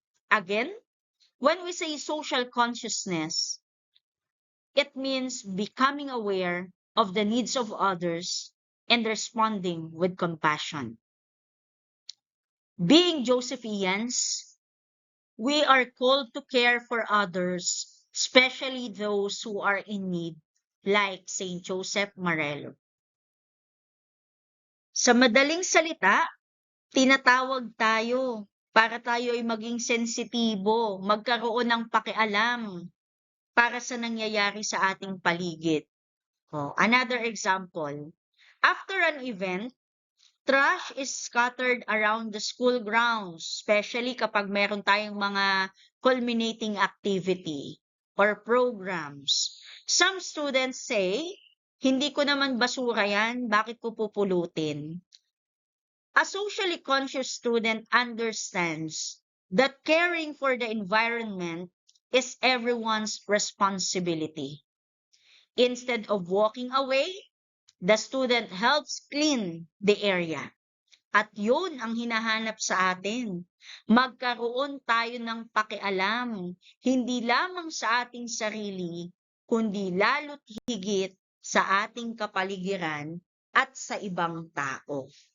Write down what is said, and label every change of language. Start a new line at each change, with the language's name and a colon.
English: Again, when we say social consciousness, it means becoming aware of the needs of others and responding with compassion. Being Josephians, we are called to care for others, especially those who are in need, like Saint Joseph Marello.
Filipino: Sa madaling salita, tinatawag tayo para tayo ay maging sensitibo, magkaroon ng pakialam para sa nangyayari sa ating paligid.
English: Another example, after an event, trash is scattered around the school grounds, especially
Filipino: kapag meron tayong mga
English: culminating activity or programs. Some students say,
Filipino: hindi ko naman basura yan, bakit ko pupulutin?
English: A socially conscious student understands that caring for the environment is everyone's responsibility. Instead of walking away, the student helps clean the area.
Filipino: At yun ang hinahanap sa atin. Magkaroon tayo ng pakialam, hindi lamang sa ating sarili, kundi lalo't higit sa ating kapaligiran at sa ibang tao.